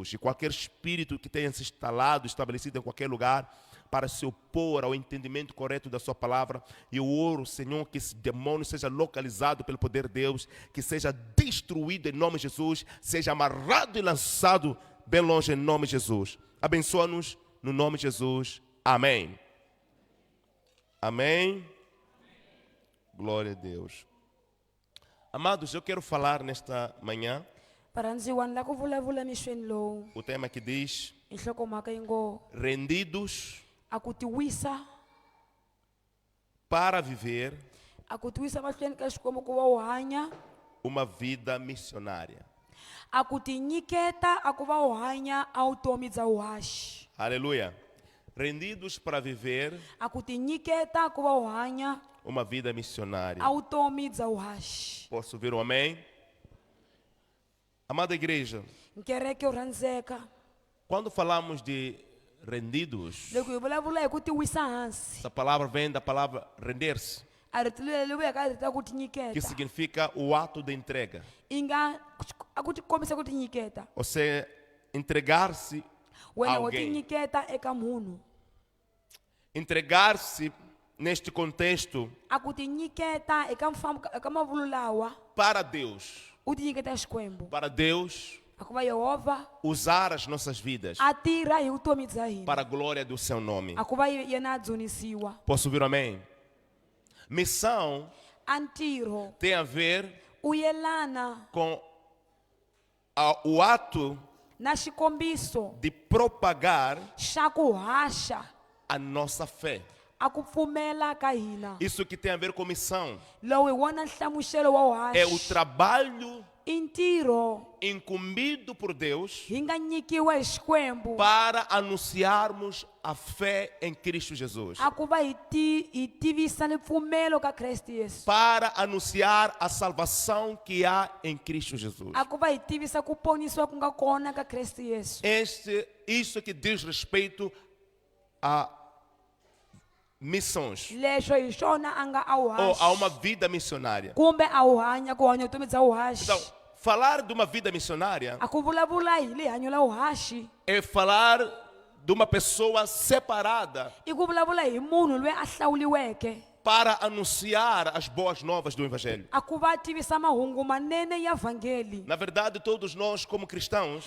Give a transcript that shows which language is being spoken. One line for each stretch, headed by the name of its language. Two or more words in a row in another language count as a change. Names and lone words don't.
Portuguese: E qualquer espírito que tenha se instalado, estabelecido em qualquer lugar, para se opor ao entendimento correto da sua palavra, eu oro, Senhor, que esse demônio seja localizado pelo poder de Deus, que seja destruído em nome de Jesus, seja amarrado e lançado bem longe em nome de Jesus. Abençoa-nos no nome de Jesus. Amém. Amém. Glória a Deus. Amados, eu quero falar nesta manhã
Tsonga: Paranziwan la ku vulavula emisweni lowu.
Portuguese: o tema que diz
Tsonga: Nhlokomhaka yi ngo
Portuguese: rendidos
Tsonga: a ku tiwisa,
Portuguese: para viver
Tsonga: a ku tiwisa mahlweni ka Xikwembu ku va u hanya,
Portuguese: uma vida missionária.
Tsonga: a ku tinyiketa a ku va u hanya a vutomi bya vuhaxi,
Portuguese: Aleluia. Rendidos para viver
Tsonga: a ku tinyiketa a ku va u hanya
Portuguese: uma vida missionária.
Tsonga: a vutomi bya vuhaxi.
Portuguese: Posso ouvir um amém? Amada igreja,
Tsonga: Nkereke yo rhandzeka,
Portuguese: quando falamos de rendidos,
Tsonga: loko hi vulavula hi ku tiwisa hansi,
Portuguese: essa palavra vem da palavra render-se,
Tsonga: a rito leri li vuyaka rita ku
Portuguese: que
Tsonga: tinyiketa,
Portuguese: significa o ato de entrega.
Tsonga: i nga a ku tikombisa ku tinyiketa,
Portuguese: Ou seja, entregar-se
Tsonga: wena wo
Portuguese: alguém.
Tsonga: tinyiketa eka munhu,
Portuguese: Entregar-se neste contexto
Tsonga: a ku tinyiketa eka mavulu lawa
Portuguese: para Deus.
Tsonga: u tinyiketa Xikwembu,
Portuguese: Para Deus
Tsonga: a ku va Yehova
Portuguese: usar as nossas vidas
Tsonga: a tirha hi vutomi bya hina,
Portuguese: para a glória do seu nome.
Tsonga: a ku va yena a dzunisiwa.
Portuguese: Posso ouvir um amém? Missão
Tsonga: A ntirho
Portuguese: tem a ver
Tsonga: u yelana
Portuguese: com o ato
Tsonga: na xikombiso
Portuguese: de propagar
Tsonga: xa ku haxa
Portuguese: a nossa fé.
Tsonga: a ku pfumela ka hina,
Portuguese: Isso que tem a ver com missão.
Tsonga: lowu hi wona nhlamuselo wa
Portuguese: É o
Tsonga: vuhaxi,
Portuguese: trabalho
Tsonga: i ntirho
Portuguese: incumbido por Deus
Tsonga: hi nga nyikiwa hi Xikwembu
Portuguese: para anunciarmos a fé em Cristo Jesus.
Tsonga: a ku va hi tivisa ni mpfumelo ka Kreste Yesu,
Portuguese: Para anunciar a salvação que há em Cristo Jesus.
Tsonga: a ku va hi tivisa ku ponisiwa ku nga kona ka Kreste Yesu.
Portuguese: Isso que diz respeito a missões
Tsonga: Leswo hi swona a nga a
Portuguese: ou a
Tsonga: vuhaxi
Portuguese: uma vida missionária.
Tsonga: kumbe a wu hanya ku hanya vutomi bya vuhaxi.
Portuguese: Então, falar de uma vida missionária
Tsonga: A ku vulavula hi lihanyo la vuhaxi
Portuguese: é falar de uma pessoa separada
Tsonga: i ku vulavula hi munhu loyi a hlawuliweke
Portuguese: para anunciar as boas novas do Evangelho.
Tsonga: a ku va tivisa mahungu manene ya vhangeli.
Portuguese: Na verdade, todos nós, como cristãos,